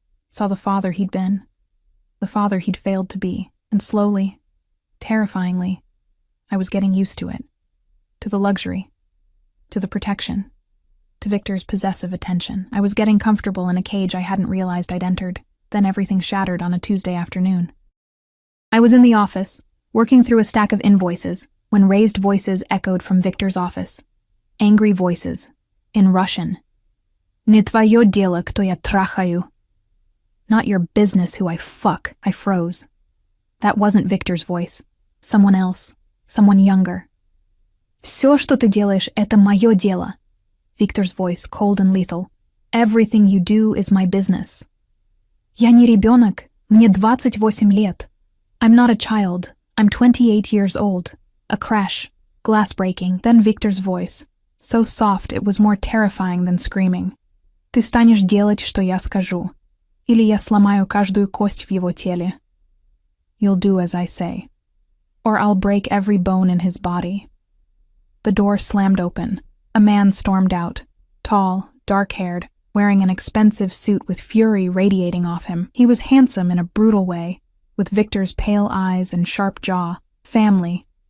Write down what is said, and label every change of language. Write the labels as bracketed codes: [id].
[en] Saw the father he'd been, the father he'd failed to be, and slowly, terrifyingly, I was getting used to it, to the luxury, to the protection, to Victor's possessive attention. I was getting comfortable in a cage I hadn't realized I'd entered. Then everything shattered on a Tuesday afternoon. I was in the office, working through a stack of invoices, when raised voices echoed from Victor's office. Angry voices, in Russian. [ru] "Не твое дело, кто я трахаю." [en] "Not your business who I fuck," I froze. That wasn't Victor's voice. Someone else, someone younger. [ru] "Всё, что ты делаешь, это моё дело." [en] Victor's voice, cold and lethal. "Everything you do is my business." [ru] "Я не ребёнок, мне 28 лет. [en] I'm not a child, I'm 28 years old." A crash, glass breaking, then Victor's voice, so soft it was more terrifying than screaming. [ru] «Ты станешь делать, что я скажу, или я сломаю каждую кость в его теле». [en] You'll do as I say, or I'll break every bone in his body. The door slammed open. A man stormed out, tall, dark-haired, wearing an expensive suit with fury radiating off him. He was handsome in a brutal way, with Victor's pale eyes and sharp jaw. Family.